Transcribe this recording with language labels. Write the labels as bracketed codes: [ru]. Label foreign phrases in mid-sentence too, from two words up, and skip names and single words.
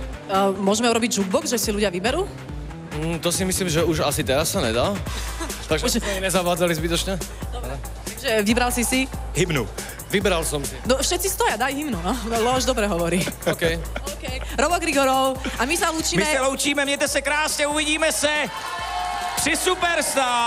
[sk] Môžeme urobiť jukebox, že si ľudia vyberú? To si myslím, že už asi teraz sa nedá. Takže sme nezavádzali zbytočne. Dobre. Takže vybral si si? Hymnu. Vybral som si. No, všetci stoja, daj hymnu, no. Leoš dobre hovorí. OK. Robo Grigorov, a my sa lúčime. [cs] My se loučíme, mějte se krásně, uvidíme se při Superstar.